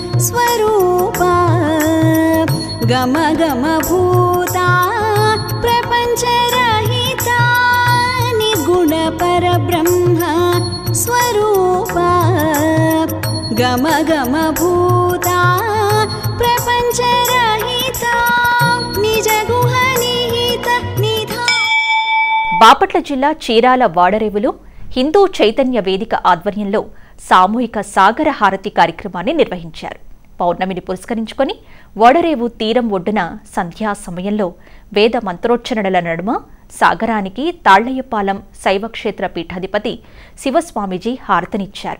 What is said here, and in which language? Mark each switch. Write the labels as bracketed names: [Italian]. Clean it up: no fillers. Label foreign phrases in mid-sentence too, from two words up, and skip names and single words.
[Sanskrit] स्वरूपा गम गम भूता प्रपञ्चरहिता निगुण परब्रह्म स्वरूपा गम गम भूता प्रपञ्चरहिता निज गुह निहित निधा। [Telugu] బాపట్ల జిల్లా చీరాల వాడరేవులో హిందూ చైతన్య వేదిక ఆధ్వర్యంలో సామూహిక సాగర హారతి కార్యక్రమాన్ని నిర్వహించారు. పౌర్ణమిని పురస్కరించుకొని వాడరేవు తీరం ఒడ్డున సంధ్యా సమయంలో వేద మంత్రోచ్చరణల నడుమ సాగరానికి తాళ్లయ్యపాలెం శైవక్షేత్ర పీఠాధిపతి శివస్వామీజీ హారతనిచ్చారు.